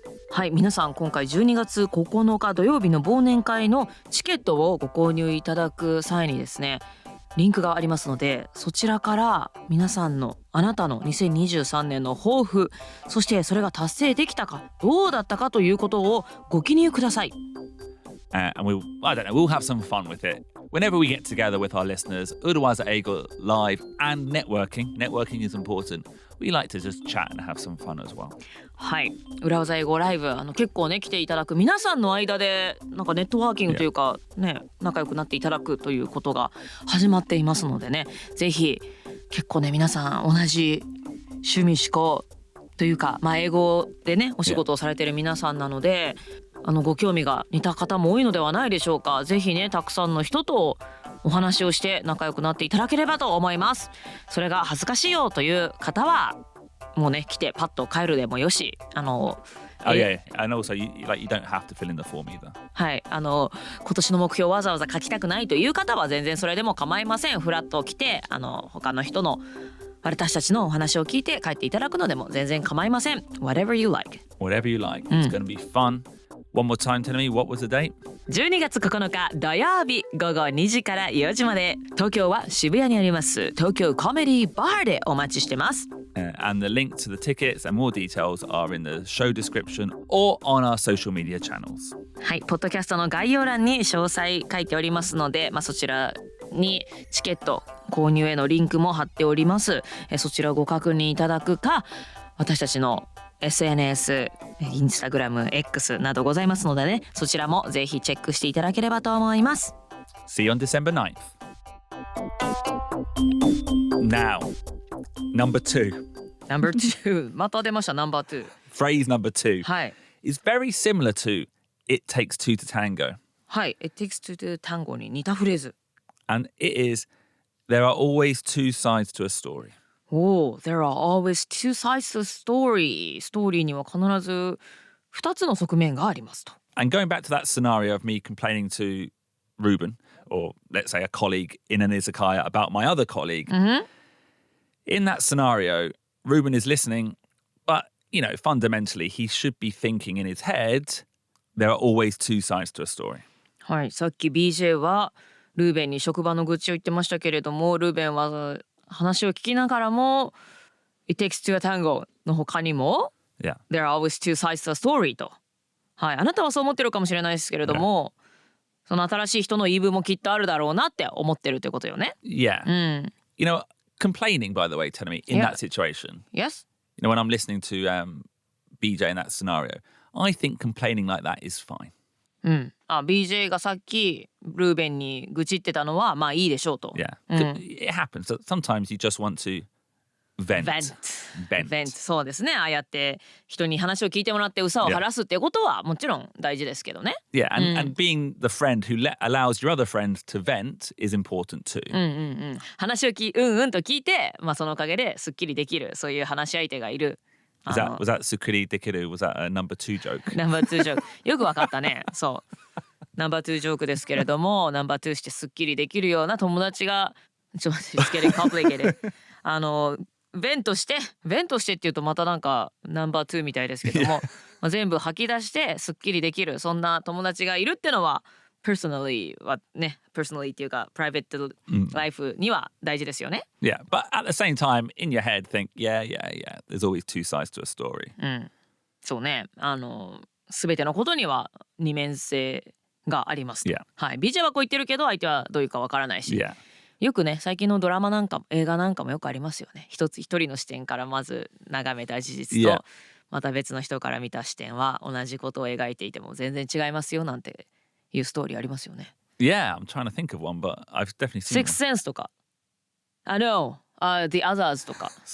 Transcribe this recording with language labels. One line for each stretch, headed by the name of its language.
Japanese: はい、皆さん今回12月9日土曜日の忘年会のチケットをご購入いただく際にですね、リンクがありますので、そちらから皆さんのあなたの2023年の抱負、そしてそれが達成できたかどうだったかということをご記入ください。
English: And I don't know, we'll have some fun with it. Whenever we get together with our listeners, Urawaza Eigo live and networking. Networking is important. We like to just chat and have some fun as well.
Japanese: はい、裏技英語ライブ結構ね来ていただく皆さんの間でなんかネットワーキングというかね仲良くなっていただくということが始まっていますのでね、ぜひ結構ね皆さん同じ趣味思考というか、英語でねお仕事をされている皆さんなので、ご興味が似た方も多いのではないでしょうか。ぜひねたくさんの人とお話をして仲良くなっていただければと思います。それが恥ずかしいよという方はもうね来てパッと帰るでもよし、
English: Oh yeah, and also you don't have to fill in the form either.
Japanese: はい、今年の目標をわざわざ書きたくないという方は全然それでも構いません。フラッと来て他の人の私たちのお話を聞いて帰っていただくのでも全然構いません。
English: Whatever you like. Whatever you like. It's going to be fun. One more time, tell me, what was the date?
Japanese: 12月9日土曜日午後2時から4時まで、東京は渋谷にあります東京コメディバーでお待ちしてます。
English: And the link to the tickets and more details are in the show description or on our social media channels.
Japanese: はい、ポッドキャストの概要欄に詳細書いておりますので、そちらにチケット購入へのリンクも貼っております。そちらをご確認いただくか、私たちの SNS、インスタグラム、X などございますのでね、そちらもぜひチェックしていただければと思います。
English: See you on December 9th. Now, number 2.
Japanese: Number 2 また出ました。
English: Number 2 Phrase number 2
Japanese: はい、
English: is very similar to It takes two to tango.
Japanese: はい、
English: It takes two to tango
Japanese: に似たフレーズ。
English: And it is, there are always two sides to a story. There are always two sides to a story.
Japanese: ストーリーには必ず2つの側面がありますと。
English: And going back to that scenario of me complaining to Ruben, or let's say a colleague in an izakaya about my other colleague, in that scenario, Ruben is listening, but, fundamentally, he should be thinking in his head, there are always two sides to a story.
Japanese: はい、さっき BJ はルーベンに職場の愚痴を言ってましたけれども、ルーベンは話を聞きながらも
English: It takes two a tango
Japanese: の他にも
English: Yeah. There are always two sides to a story
Japanese: と、はい、あなたはそう思ってるかもしれないですけれども、その新しい人の言い分もきっとあるだろうなって思ってるってことよね。
English: Yeah. You know, complaining, by the way, Terumi, in Yeah. that situation. Yes? You know, when I'm listening to BJ in that scenario, I think complaining like that is fine.
Japanese: BJ がさっきルーベンに愚痴ってたのはまあいいでしょうと。
English: Yeah. It happens. Sometimes you just want to vent.
Japanese: そうですね。ああやって人に話を聞いてもらって憂さを晴らすっていうことはもちろん大事ですけどね。
English: Yeah, and being the friend who allows your other friend to vent is important too.
Japanese: 話をと聞いて、まあそのおかげですっきりできる、そういう話し相手がいる。
English: Was that Sukuri Dekiru? Was that a number 2 joke?
Japanese: ナンバー2ジョーク。よくわかったね。そう。ナンバー2ジョークですけれども、ナンバー2してすっきりできるような友達が、ちょっと待って、
English: it's getting complicated.
Japanese: ベントしてっていうとまたなんかナンバー2みたいですけども、まあ、全部吐き出してすっきりできるそんな友達がいるってのは personally っていうかプライベートライフには大事ですよね。
English: Yeah, but at the same time, in your head, think, yeah, there's always two sides to a story.
Japanese: そうね。すべてのことには二面性がありますと。
English: Yeah.
Japanese: はい。 BJ はこう言ってるけど相手はどういうかわからないし。
English: Yeah.
Japanese: よくね最近のドラマなんかも映画なんかもよくありますよね。一人の視点からまず眺めた事実と、
English: Yeah.
Japanese: また別の人から見た視点は同じことを描いていても全然違いますよなんていうストーリーありますよね。
English: Yeah, I'm trying to think of one, but I've definitely seen
Japanese: Sixth Sense とかThe Others とか